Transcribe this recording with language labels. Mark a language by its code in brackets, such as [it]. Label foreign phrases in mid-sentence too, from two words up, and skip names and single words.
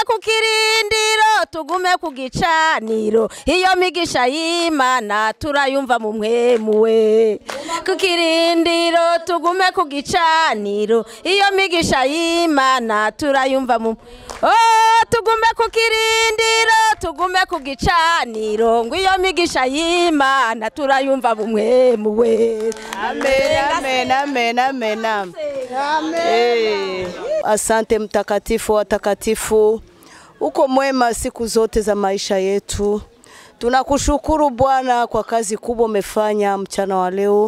[rn] ku kirindiro tugume ku gicaniro iyo migisha y'Imana turayumva mu mwe muwe ku kirindiro tugume ku gicaniro iyo migisha y'Imana turayumva mu tugume ku kirindiro tugume ku gicaniro ngo iyo migisha y'Imana turayumva mu mwe muwe. Amen, amen, amen, amen. [sw] Asante mtakatifu watakatifu, uko mwema siku zote za maisha yetu. Tunakushukuru Bwana kwa kazi kubwa umefanya mchana wa leo.